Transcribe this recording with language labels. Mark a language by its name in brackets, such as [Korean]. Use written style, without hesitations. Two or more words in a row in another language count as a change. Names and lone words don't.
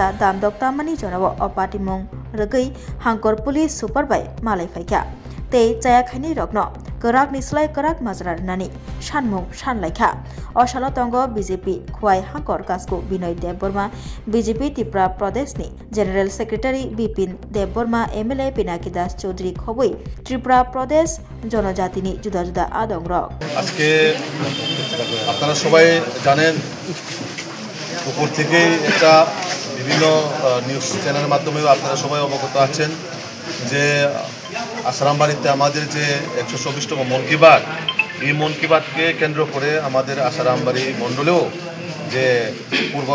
[Kok Borok] Damdoktamani Jonawo O Patimung Regai Hangkor Police Superbai Malai Phaika Tei Chayakhani Rokno Kerak Nislai Kerak Mazranani Shanmung Shanlaikha Oshalotongo BJP Khwai Hangkor Kasku Binoy Debborma BJP Tripura Pradesh ni [English] General Secretary [Kok Borok] Bipin Debborma MLA Pinaki Das Chaudhary Khoboi Tripura Pradesh জনজাতি ni juda juda adongrok [Bangla] আজকে আপনারা সবাই জানেন উপর থেকে এটা বিভিন্ন নিউজ চ্যানেলের মাধ্যমে আপনারা সবাই অবগত আছেন যে আশারামবাড়িতে আমাদের যে 124তম মন কি বাত এই মন কি বাতকে কেন্দ্র করে আমাদের আশারামবাড়ি মণ্ডলেও যে পূর্ব